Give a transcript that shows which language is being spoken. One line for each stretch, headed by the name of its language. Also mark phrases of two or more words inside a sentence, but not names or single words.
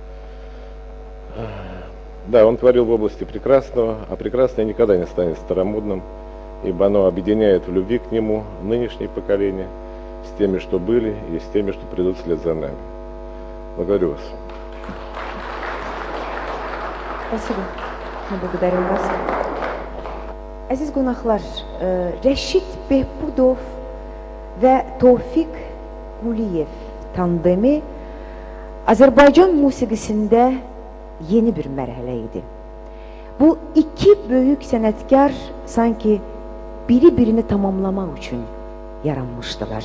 Russian: Да, он творил в области прекрасного, а прекрасное никогда не станет старомодным, ибо оно объединяет в любви к нему нынешнее поколение с теми, что были, и с теми, что придут вслед за нами. Благодарю вас. Спасибо. Мы благодарим вас.
Azerbaijani: Əziz qonaqlar, Rəşid Behbudov və Tofiq Quliyev tandemi Azərbaycan musiqisində yeni bir mərhələ idi. Bu iki böyük sənətkar sanki biri-birini tamamlamaq üçün yaranmışdılar.